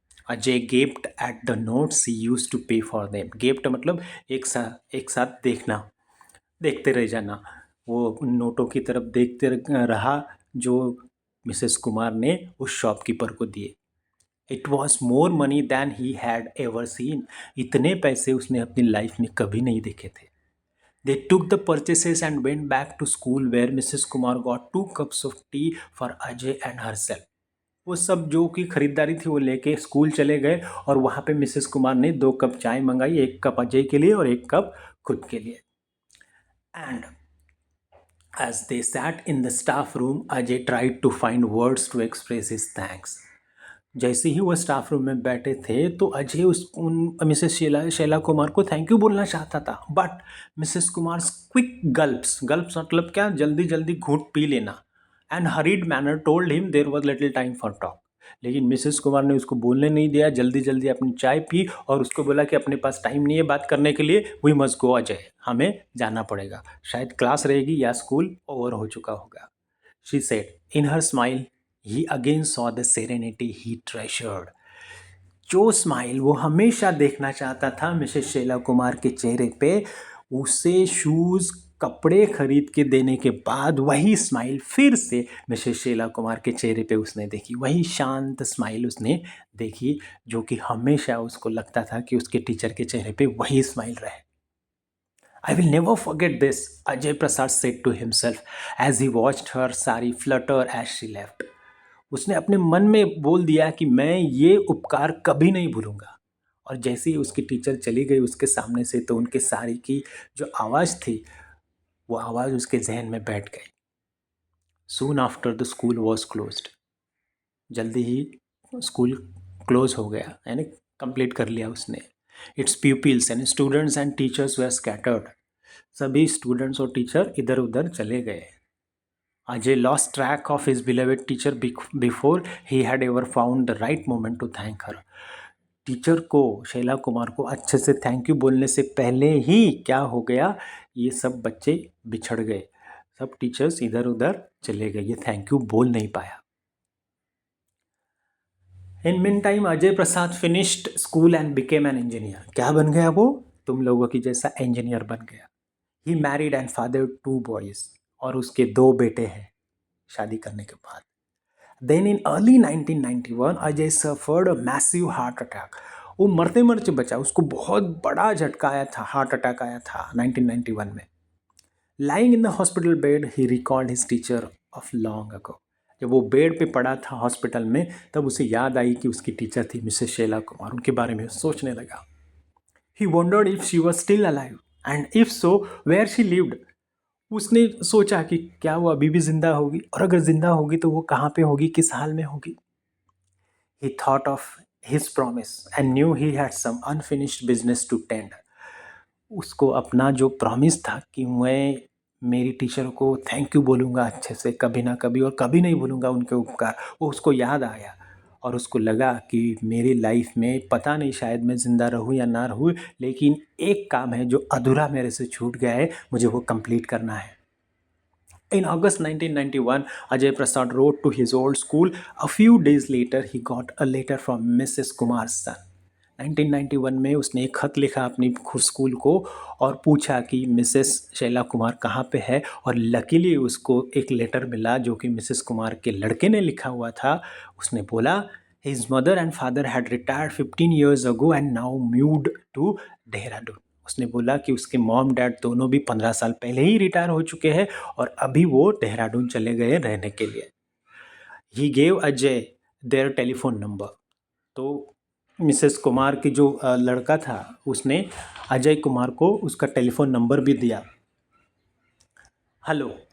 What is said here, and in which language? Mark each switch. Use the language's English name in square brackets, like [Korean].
[English] Ajay gaped at the notes he use to pay for them. [Hindi] Gaped मतलब एक साथ देखना, देखते रह जाना। वो उन नोटों की तरफ देखते रहा जो मिसेस कुमार ने उस शॉपकीपर को दिए। [English] It was more money than he had ever seen. [Hindi] इतने पैसे उसने अपनी लाइफ में कभी नहीं देखे थे। [English] They took the purchases and went back to school where Mrs. Kumar got 2 cups of tea for Ajay and herself. [Hindi] वो सब जो की खरीदारी थी वो लेके स्कूल चले गए और वहाँ पे मिसेस कुमार ने 2 कप चाय मंगाई, 1 कप अजय के लिए और 1 कप खुद के लिए. [English] And as they sat in the staff room, Ajay tried to find words to express his thanks. [Hindi] जैसे ही वो स्टाफ रूम में बैठे थे तो अजय उस उन मिसेस शैला कुमार को थैंक यू बोलना चाहता था, [English] but Mrs Kumar quick gulps [Hindi] गल्प्स मतलब क्या, जल्दी जल्दी घूंट पी लेना, [English] And hurried manner told him there was little time for talk. [Hindi] लेकिन मिसेस कुमार ने उसको बोलने नहीं दिया, जल्दी जल्दी अपनी चाय पी और उसको बोला कि अपने पास टाइम नहीं है बात करने के लिए, [English] we must go Ajay, [Hindi] हमें जाना पड़ेगा, शायद क्लास रहेगी या स्कूल ओवर हो चुका होगा. [English] She said in her smile he again saw the serenity he treasured. [Hindi] जो स्माइल वो हमेशा देखना चाहता था मिसेस शैला कुमार के चेहरे पे, उसे शूज़ कपड़े खरीद के देने के बाद वही स्माइल फिर से मिसेस शैला कुमार के चेहरे पे उसने देखी, वही शांत स्माइल उसने देखी जो कि हमेशा उसको लगता था कि उसके टीचर के चेहरे पे वही स्माइल रहे. [English] I will never forget this, Ajay Prasad said to himself as he watched her sari flutter as she left. [Hindi] उसने अपने मन में बोल दिया कि मैं ये उपकार कभी नहीं भूलूंगा. और जैसे ही उसकी टीचर चली गई उसके सामने से तो उनके साड़ी की जो आवाज़ थी वो आवाज़ उसके जहन में बैठ गई. [English] Soon after the school was closed. [Hindi] जल्दी ही स्कूल क्लोज हो गया, यानी कंप्लीट कर लिया उसने. [English] Its pupils and students and teachers were scattered. [Hindi] सभी स्टूडेंट्स और टीचर इधर उधर चले गए. [English] Ajay lost track of his beloved teacher before he had ever found the right moment to thank her. [Hindi] Teacher को, शैला कुमार को अच्छे से थैंक यू बोलने से पहले ही क्या हो गया, ये सब बच्चे बिछड़ गए, सब टीचर्स इधर उधर चले गए, ये थैंक यू बोल नहीं पाया. [English] In mean time Ajay Prasad finished school and became an engineer. [Hindi] क्या बन गया वो, तुम लोगों की जैसा इंजीनियर बन गया. [English] He married and father 2 boys. [Hindi] और उसके 2 बेटे हैं शादी करने के बाद. [English] Then in early 1991, Ajay suffered a massive heart attack. [Hindi] वो मरते मरते बचा, उसको बहुत बड़ा झटका आया था, हार्ट अटैक आया था 1991 में. [English] Lying in the hospital bed, he recalled his teacher of long ago. [Hindi] जब वो बेड पे पड़ा था हॉस्पिटल में तब उसे याद आई कि उसकी टीचर थी मिसेस शैला कुमार, उनके बारे में सोचने लगा. [English] He wondered if she was still alive and if so, where she lived. [Hindi] उसने सोचा कि क्या वो अभी भी जिंदा होगी, और अगर जिंदा होगी तो वो कहाँ पे होगी, किस हाल में होगी. [English] He thought of his promise and knew he had some unfinished business to tend. [Hindi] उसको अपना जो प्रॉमिस था कि मैं मेरी टीचर को थैंक यू बोलूँगा अच्छे से कभी ना कभी और कभी नहीं भूलूँगा उनके उपकार, वो उसको याद आया और उसको लगा कि मेरी लाइफ में पता नहीं शायद मैं ज़िंदा रहूँ या ना रहूँ, लेकिन एक काम है जो अधूरा मेरे से छूट गया है, मुझे वो कंप्लीट करना है. [English] In August 1991, Ajay Prasad wrote to his old school. A few days later, he got a letter from Mrs. Kumar's son. [Hindi] 1991 में उसने एक खत लिखा अपनी खुद स्कूल को और पूछा कि मिसेस शैला कुमार कहाँ पे है, और लकीली उसको एक लेटर मिला जो कि मिसेस कुमार के लड़के ने लिखा हुआ था. उसने बोला [English] his mother and father had retired 15 years ago and now moved to Dehradun. [Hindi] उसने बोला कि उसके मॉम डैड दोनों भी 15 साल पहले ही रिटायर हो चुके हैं और अभी वो देहरादून चले गए रहने के लिए. [English] He gave Ajay their telephone number. [Hindi] तो मिसेस कुमार की जो लड़का था उसने अजय कुमार को उसका टेलीफोन नंबर भी दिया. हेलो.